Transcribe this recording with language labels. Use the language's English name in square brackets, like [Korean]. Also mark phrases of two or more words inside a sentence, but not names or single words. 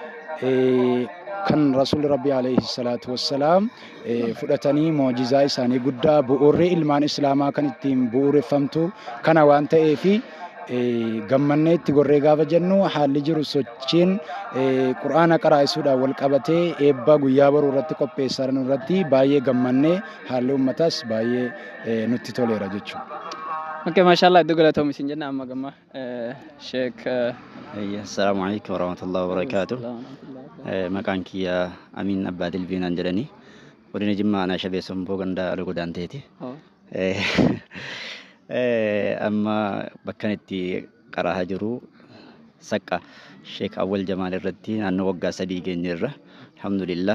[Oromo] kan Rasuul Rabbi [Arabic] عليه الصلاة والسلام [Oromo] fudhatanii mu'jizaa isaanii guddaa bu'uurri ilmaan islaamaa kan ittiin bu'uureffamtu kana waan ta'eefi gammannee itti gorree gaafa jennu haalli jiru sochiin qura'aana qaraasisuudhaan wal qabatee eebba guyyaa boruu irratti qopheessan irratti baay'ee gammannee haalli ummataas baay'ee nutti toleera jechuudha. Oke maashaallah iddoo galatoom isin jenna amma gamma Sheek. [Arabic] السلام عليكم ورحمة الله وبركاته. [Oromo] Maqaan kiyya Amin Abbaa Dilbiinaan jedhani godina Jimmaa Aanaa Shabee Somboo ganda Algodaan ta'eeti. Amma bakka itti qaraahaa jiru Saqqaa Sheek Awwal Jamaal irratti naannoo waggaa 3 geenyeerra alhamdulillah.